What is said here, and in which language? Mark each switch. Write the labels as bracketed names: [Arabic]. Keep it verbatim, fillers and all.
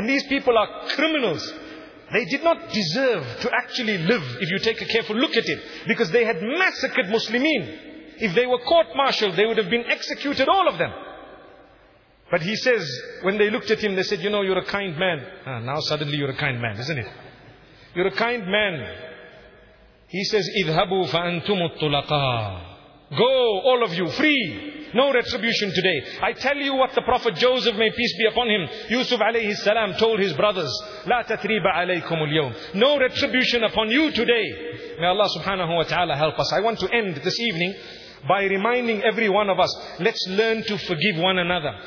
[English] And these people are criminals. They did not deserve to actually live, if you take a careful look at it. Because they had massacred Muslimin. If they were court-martialed, they would have been executed, all of them. But he says, when they looked at him, they said, you know, you're a kind man. Ah, now suddenly you're a kind man, isn't it? You're a kind man. [Arabic] He says, اِذْهَبُوا فَأَنْتُمُ الطُّلَقَاءُ. [English] Go, all of you, free. No retribution today. I tell you what the Prophet Joseph, may peace be upon him, Yusuf alayhi salam told his brothers, [Arabic] La tatriba alaykum al-yawm. [English] No retribution upon you today. May Allah subhanahu wa ta'ala help us. I want to end this evening by reminding every one of us, let's learn to forgive one another.